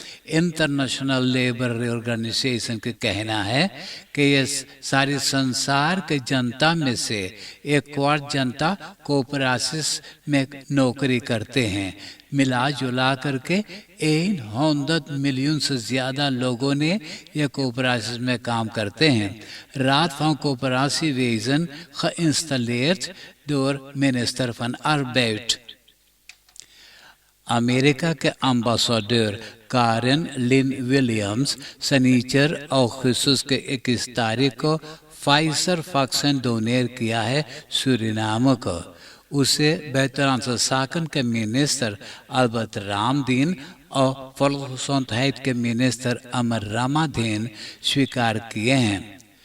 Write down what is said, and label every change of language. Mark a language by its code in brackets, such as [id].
[hi] International labour organisation का कहना है कि ये सारी संसार के जनता में से 1/4 जनता कोऑपरेटिव्स में नौकरी करते हैं। मिला जुला करके 100 मिलियन से ज़्यादा लोगों ने ये कोऑपरेटिव्स में काम करते हैं। [nl] रात van coöperatiewezen geïnstalleerd door minister van Arbeid। [hi] America के अम्बासडर कारेन लिन विलियम्स शनिचर अगस्त के 21 तारीख को फाइजर वैक्सीन डोनेट किया है सूरीनाम को। उसे [nl] buitenlandse zaken [hi] के मिनिस्टर अल्बर्ट रामदीन और [nl] volksgezondheid [hi] के मिनिस्टर अमर रामाधीन स्वीकार किए हैं।